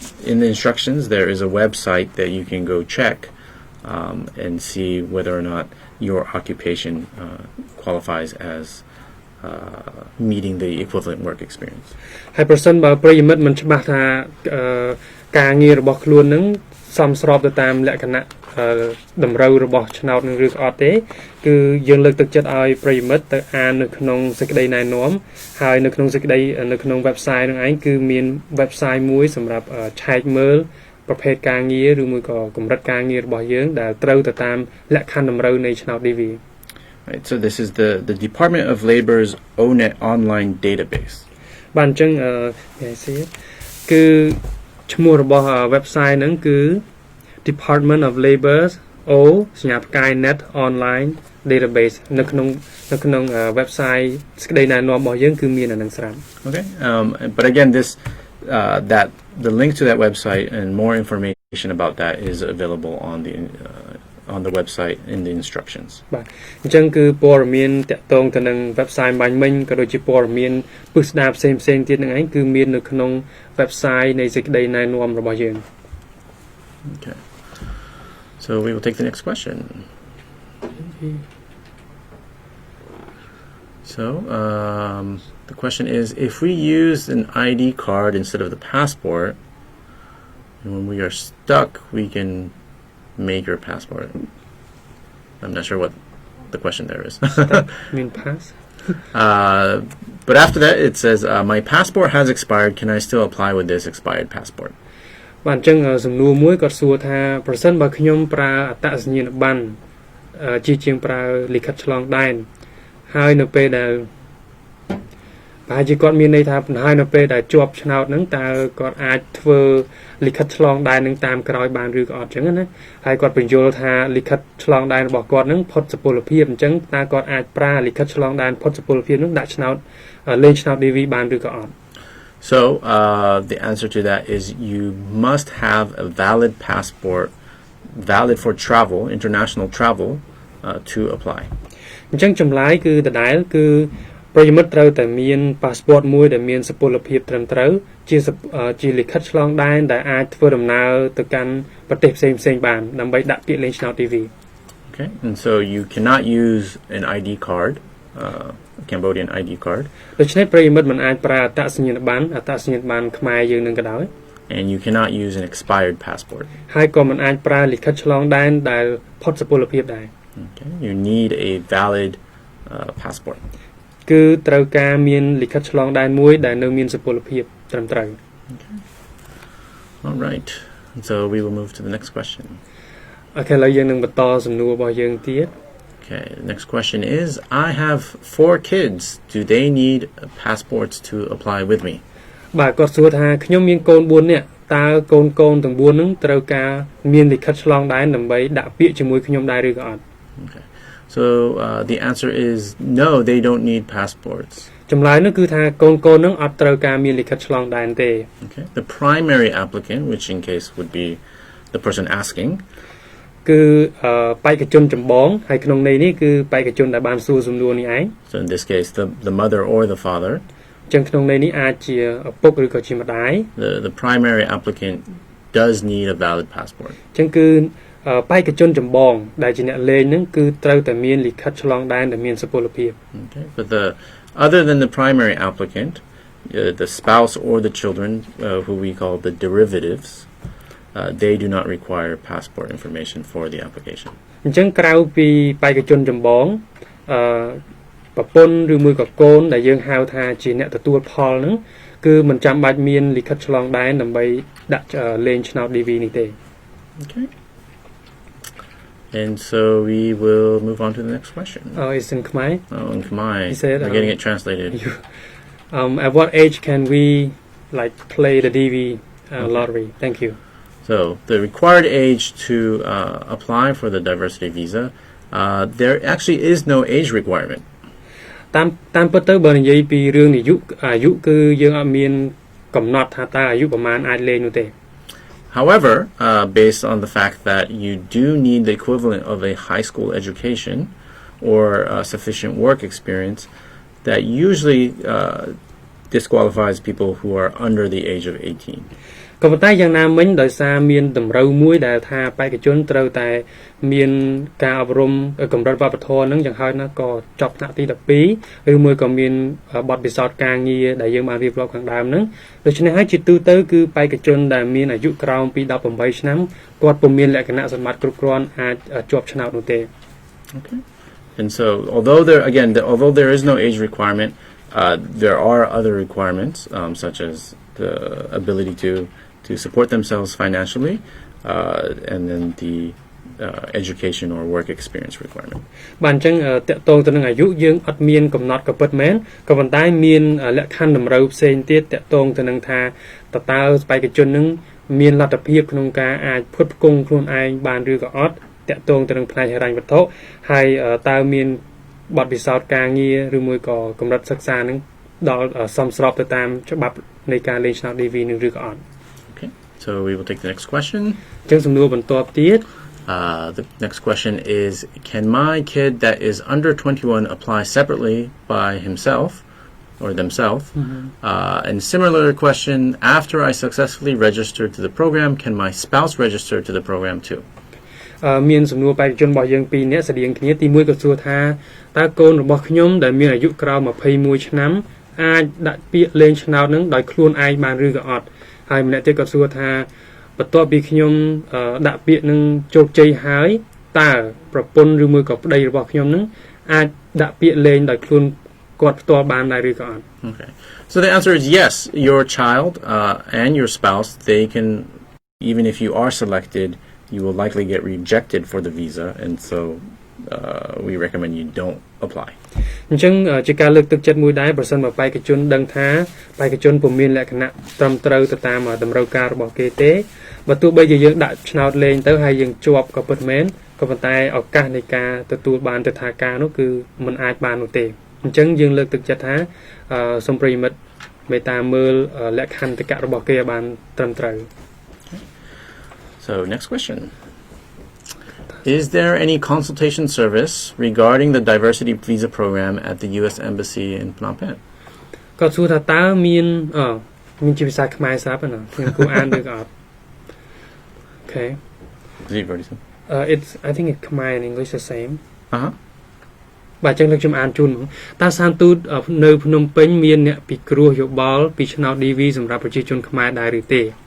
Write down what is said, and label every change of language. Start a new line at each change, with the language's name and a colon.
English: In the instructions, there is a website that you can go check and see whether or not your occupation qualifies as meeting the equivalent work experience.
Khmer: ហើយប្រសិនបើប្រិយមិត្តមិនច្បាស់ថាការងាររបស់ខ្លួននឹងសមស្របទៅតាមលក្ខណៈតម្រូវរបស់ឆ្នោតនឹងឬក៏អត់ទេគឺយើងលើកទឹកចិត្តឲ្យប្រិយមិត្តទៅអាននៅក្នុងសេចក្តីណែនាំហើយនៅក្នុងសេចក្តីនៅក្នុង website នឹងឯងគឺមាន website មួយសម្រាប់ឆែកមើលប្រភេទការងារឬមួយក៏កម្រិតការងាររបស់យើងដែលត្រូវទៅតាមលក្ខខណ្ឌតម្រូវនៃឆ្នោត DV
English: Right, so this is the Department of Labor's ONET online database.
Khmer: បាទអញ្ចឹងគឺឈ្មោះរបស់ website ហ្នឹងគឺ Department of Labor's O សញ្ញាផ្កាយ net online database នៅក្នុង website សេចក្តីណែនាំរបស់យើងគឺមានអានឹងស្រាប់
English: Okay, but again that the link to that website and more information about that is available on the website in the instructions.
Khmer: បាទអញ្ចឹងគឺព័ត៌មានតាក់ទងទៅនឹង website បាញ់មិញក៏ដូចជាព័ត៌មានពិស្ដារផ្សេងទៀតនឹងឯងគឺមាននៅក្នុង website នៃសេចក្តីណែនាំរបស់យើង
English: Okay. So we will take the next question. So the question is, if we use an ID card instead of the passport, and when we are stuck, we can make your passport. I'm not sure what the question there is. mean pass but after that it says my passport has expired. Can I still apply with this expired passport?
Khmer: បាទអញ្ចឹងសំណួរមួយគាត់សួរថាប្រសិនបើខ្ញុំប្រើអត្តសញ្ញាណប័ណ្ណជាងប្រើលិខិតឆ្លងដែនហើយនៅពេលដែលប្រហែលជាគាត់មានន័យថាបណ្ដោយនៅពេលដែលជាប់ឆ្នោតហ្នឹងតើគាត់អាចធ្វើលិខិតឆ្លងដែននឹងតាមក្រោយបានឬក៏អត់អញ្ចឹងណាហើយគាត់បញ្យល់ថាលិខិតឆ្លងដែនរបស់គាត់ហ្នឹងផុតសុពលភាពអញ្ចឹងតើគាត់អាចប្រើលិខិតឆ្លងដែនផុតសុពលភាពហ្នឹងដាក់ឆ្នោតលេងឆ្នោត DV បានឬក៏អត់
English: So the answer to that is you must have a valid passport valid for travel, international travel to apply.
Khmer: អញ្ចឹងចម្លើយគឺដដែលគឺប្រិយមិត្តត្រូវតែមាន passport មួយដែលមានសុពលភាពត្រឹមត្រូវជាលិខិតឆ្លងដែនដែលអាចធ្វើដំណើរទៅកាន់ប្រទេសផ្សេងៗបានដើម្បីដាក់ពាក្យលេងឆ្នោត DV.
English: Okay, and so you cannot use an ID card, Cambodian ID card.
Khmer: ដូច្នេះប្រិយមិត្តមិនអាចប្រើអត្តសញ្ញាណប័ណ្ណខ្មែរយើងនឹងក៏ដោយ
English: And you cannot use an expired passport.
Khmer: ហើយក៏មិនអាចប្រើលិខិតឆ្លងដែនដែលផុតសុពលភាពដែរ
English: Okay, you need a valid passport.
Khmer: គឺត្រូវការមានលិខិតឆ្លងដែនមួយដែលនៅមានសុពលភាពត្រឹមត្រូវ
English: All right. So we will move to the next question.
Khmer: អូខេឥឡូវយើងនឹងបន្តសំណួររបស់យើងទៀត
English: Okay, the next question is, I have 4 kids. Do they need passports to apply with me?
Khmer: បាទគាត់សួរថាខ្ញុំមានកូន4នាក់តើកូនទាំង4ហ្នឹងត្រូវការមានលិខិតឆ្លងដែនដើម្បីដាក់ពាក្យជាមួយខ្ញុំដែរឬក៏អត់
English: Okay. So the answer is no, they don't need passports.
Khmer: ចម្លើយនោះគឺថាកូនហ្នឹងអត់ត្រូវការមានលិខិតឆ្លងដែនទេ
English: Okay. The primary applicant, which in case would be the person asking,
Khmer: គឺបេក្ខជនចម្បងហើយក្នុងន័យនេះគឺបេក្ខជនដែលបានសួរសំណួរនេះឯង
English: so in this case the mother or the father,
Khmer: ចឹងក្នុងន័យនេះអាចជាឪពុកឬក៏ជាម្ដាយ
English: the primary applicant does need a valid passport.
Khmer: ចឹងគឺ បេក្ខជនចម្បងដែលជាអ្នកលេងហ្នឹងគឺត្រូវតែមានលិខិតឆ្លងដែនដែលមានសុពលភាព
English: Okay, but other than the primary applicant, the spouse or the children, who we call the derivatives, they do not require passport information for the application.
Khmer: អញ្ចឹងក្រៅពីបេក្ខជនចម្បងប្រពន្ធឬមួយក៏កូនដែលយើងហៅថាជាអ្នកទទួលផលហ្នឹងគឺមិនចាំបាច់មានលិខិតឆ្លងដែនដើម្បីដាក់លេងឆ្នោត DV នេះទេ
English: Okay. And so we will move on to the next question. Oh, it's in Khmer. Oh, in Khmer. He said, we're getting it translated. At what age can we like play the DV lottery? Thank you. So the required age to apply for the diversity visa, there actually is no age requirement.
Khmer: តាមពិតទៅបើនិយាយពីរឿងអាយុគឺយើងអត់មានកំណត់ថាតើអាយុប្រមាណអាចលេងនោះទេ
English: However, based on the fact that you do need the equivalent of a high school education or sufficient work experience, that usually disqualifies people who are under the age of 18.
Khmer: ក៏ប៉ុន្តែយ៉ាងណាមិញដោយសារមានតម្រូវមួយដែលថាបេក្ខជនត្រូវតែមានការអប់រំកម្រិតវប្បធម៌ហ្នឹងយ៉ាងហោចណាស់ក៏ចប់ថ្នាក់ទី12ឬមួយក៏មានបទពិសោធន៍ការងារដែលយើងបានរៀបរាប់ខាងដើមហ្នឹងដូច្នេះហើយជាទូទៅគឺបេក្ខជនដែលមានអាយុក្រោមពី18ឆ្នាំគាត់ពុំមានលក្ខណៈសម្បត្តិគ្រប់គ្រាន់អាចជាប់ឆ្នោតនោះទេ
English: Okay. And so although there is no age requirement, there are other requirements such as the ability to support themselves financially, and then the education or work experience requirement.
Khmer: បាទអញ្ចឹងតកតងទៅនឹងអាយុយើងអត់មានកំណត់ក៏ពិតមែនក៏ប៉ុន្តែមានលក្ខខណ្ឌតម្រូវផ្សេងទៀតតកតងទៅនឹងថាតើបេក្ខជននឹងមានលទ្ធភាពក្នុងការអាចផ្គត់ផ្គង់ខ្លួនឯងបានឬក៏អត់តកតងទៅនឹងផ្នែកហិរញ្ញវត្ថុហើយតើមានបទពិសោធន៍ការងារឬមួយក៏កម្រិតសិក្សានឹងដល់សមស្របទៅតាមច្បាប់នៃការលេងឆ្នោត DV នឹងឬក៏អត់
English: Okay. So we will take the next question.
Khmer: អញ្ចឹងសំណួរបន្ទាប់ទៀត
English: The next question is, can my kid that is under 21 apply separately by himself or themselves? And similar question, after I successfully register to the program, can my spouse register to the program too?
Khmer: មានសំណួរបេក្ខជនរបស់យើងពីរនាក់ស្តៀងគ្នាទី1ក៏សួរថាតើកូនរបស់ខ្ញុំដែលមានអាយុក្រោម21ឆ្នាំអាចដាក់ពាក្យលេងឆ្នោតនឹងដោយខ្លួនឯងបានឬក៏អត់ហើយម្នាក់ទៀតក៏សួរថាបន្ទាប់ពីខ្ញុំដាក់ពាក្យនឹងជោគជ័យហើយតើប្រពន្ធឬមួយក៏ប្តីរបស់ខ្ញុំនឹងអាចដាក់ពាក្យលេងដោយខ្លួនគាត់ផ្ទាល់បានដែរឬក៏អត់
English: Okay. So the answer is yes. Your child and your spouse, they can, even if you are selected, you will likely get rejected for the visa, and so we recommend you don't apply.
Khmer: អញ្ចឹងជាការលើកទឹកចិត្តមួយដែរប្រសិនបើបេក្ខជនដឹងថាបេក្ខជនពុំមានលក្ខណៈត្រឹមត្រូវទៅតាមតម្រូវការរបស់គេទេបើទោះបីជាយើងដាក់ឆ្នោតលេងទៅហើយយើងជាប់ក៏ពិតមែនក៏ប៉ុន្តែឱកាសនៃការទទួលបានទិដ្ឋាការនោះគឺមិនអាចបាននោះទេអញ្ចឹងយើងលើកទឹកចិត្តថាសូមប្រិយមិត្តមេត្តាមើលលក្ខន្តិកៈរបស់គេឲ្យបានត្រឹមត្រូវ
English: So next question. Is there any consultation service regarding the diversity visa program at the U.S. Embassy in Phnom Penh?
Khmer: ក៏សួរថាតើមានជាភាសាខ្មែរស្រាប់ណាខ្ញុំគួរអានឬក៏អត់
English: Okay. Is it already said? I think it's Khmer and English the same.
Khmer: បាទ ចឹងខ្ញុំអានជូនតើសានទូតនៅភ្នំពេញមានអ្នកពិគ្រោះយោបល់ពីឆ្នោត DV សម្រាប់ប្រជាជនខ្មែរដែរឬទេ